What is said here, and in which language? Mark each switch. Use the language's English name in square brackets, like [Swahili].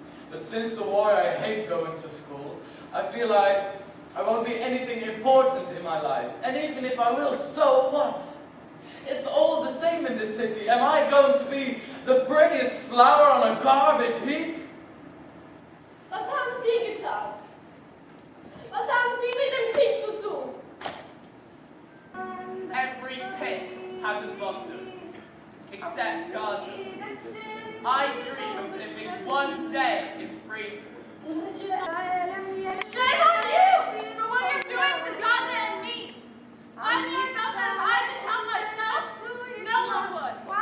[English] But since the war, I hate going to school. I feel like I won't be anything important in my life. And even if I will, so what? It's all the same in this city. Am I going to be the prettiest flower on a garbage heap? [German] Was haben Sie getan? Was haben Sie mit dem Krieg zu tun? [English] Every pit has a bottom, except Gaza. I dream of living one day in freedom. Shame on you for what you're doing to Gaza and me. I mean, I felt that if I didn't help myself, no one would.